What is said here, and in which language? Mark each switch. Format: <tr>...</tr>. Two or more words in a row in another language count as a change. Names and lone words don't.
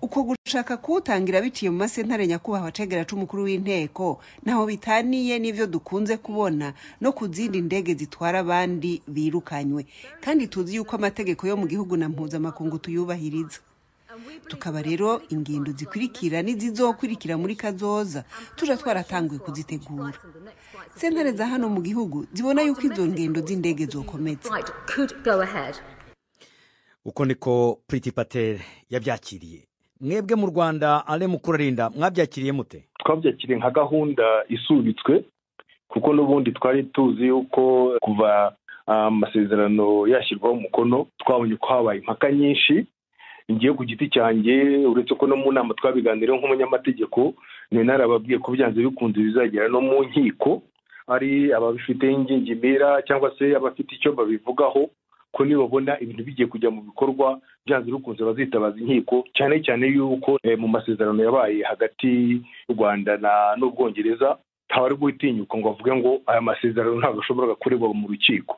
<rn>uko gushaka kuwutangira biciye mu masentare nyakubahwa cegera c'umukuru w'inteko naho bitaniye n'ivyo dukunze kubona no ku zindi ndege zitwara abandi birukanywe, kandi tuzi yuko amategeko yo mu gihugu na mpuzamakungu tuyubahiriza. Tukaba rero ingendo zikurikira n'izizokurikira muri kazoza tuja twaratanguye kuzitegura. Sentare za hano mu gihugu zibona yuko izo ngendo z'indege zokomeza. Uko niko Priti Patel yabyakiriye. Mwebwe mu Rwanda ale mukurarinda mwabyakiriye mute?</rn> <rw>Twabyakiriye nka gahunda isubitswe kuko n'ubundi twari tuzi yuko kuva amasezerano yashyirwaho umukono twabonye ko habaye impaka nyinshi. Ngiye ku giti cyanjye uretse ko no mu nama twabiganiriyeho nk'umunyamategeko ni narababwiye ko byanze bikunze bizagera no mu nkiko, ari ababifite ingingimira cyangwa se abafite icyo babivugaho ko nibabona ibintu bigiye kujya mu bikorwa byanze bikunze bazitabaza inkiko, cyane cyane yuko mu masezerano yabaye hagati y'u Rwanda n'Ubwongereza ntawari guhitinyuka ngo avuge ngo aya masezerano ntabwo ashobora kuregwa mu rukiko.</rw>